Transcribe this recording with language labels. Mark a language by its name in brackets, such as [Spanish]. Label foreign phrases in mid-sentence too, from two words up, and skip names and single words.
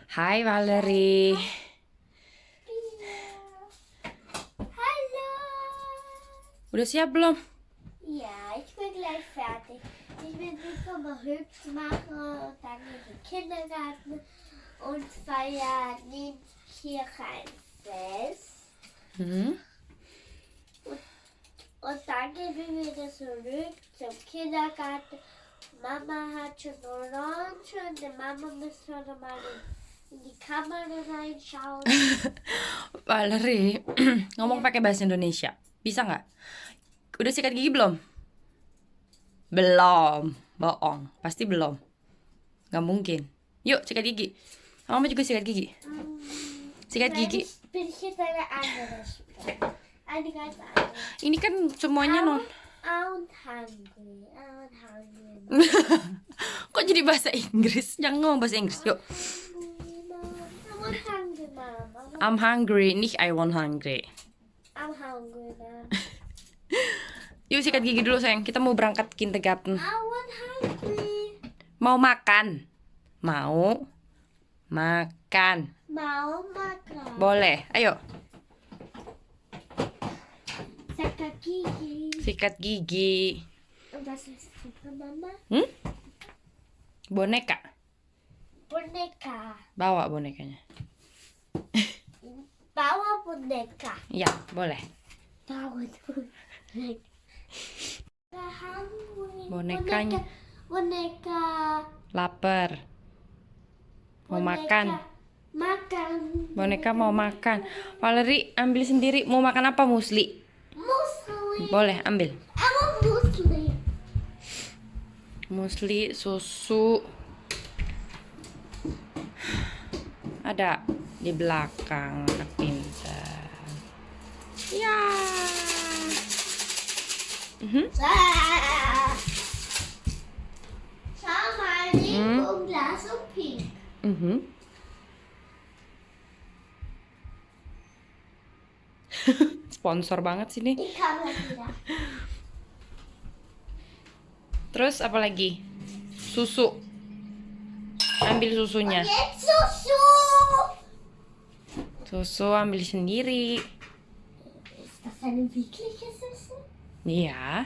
[Indonesian] Hai Valerie. [German] Hallo. [Indonesian] Udah siap belum? [German] Ja, ich bin gleich fertig. Ich will mich nochmal hübsch machen und dann in den Kindergarten und feiern neben Kirche ein Fest. Und dann gehen wir wieder zurück zum Kindergarten. Mama hat schon Orange und die Mama müssen wir noch mal in die Kamera reinschauen. [Indonesian] Valerie, ngomong pakai bahasa Indonesia. Bisa nggak? Udah sikat gigi belum? Belum. Bohong. Pasti belum. Nggak mungkin. Yuk, sikat gigi. Mama juga sikat gigi. Sikat gigi. [German] Bin ich jetzt eine andere Sprache. Eine ganz andere. [Indonesian] Ini kan semuanya non. [English] I'm hungry. I'm hungry. [Indonesian] Kok jadi bahasa Inggris? Jangan ngomong bahasa Inggris. Yuk. [English] I'm hungry, Mama. I'm hungry. Nicht I want hungry. I'm hungry, Mama. [Indonesian] Yuk sikat gigi dulu sayang. Kita mau berangkat kindergarten. [English] I want hungry. [Indonesian] Mau makan? Mau makan? Mau makan. Boleh. Ayo. Sikat gigi. Sikat gigi. [German] Und was ist das, Mama? [Indonesian] Boneka. Boneka. Bawa bonekanya. Bawa boneka. Iya, boleh. Bawa boneka. Hungry. Bonekanya. Boneka. Lapar. Mau makan. Makan. Boneka mau makan. Valerie, ambil sendiri. Mau makan apa, musli? Musli. Boleh, ambil. [English] I want musli. [Indonesian] Musli, susu. Ada di belakang, anak pintar. Ya. [German] Schau mal, Regenbogenglas und pink. [Indonesian] Sponsor banget sih nih. [German] Ich kann das wieder. [Indonesian] Terus apa lagi? Susu. Ambil susunya. [German] Jetzt Susu. [Indonesian] Susu ambil sendiri. [German] Ist das eine wirkliche Susu? [Indonesian] Iya.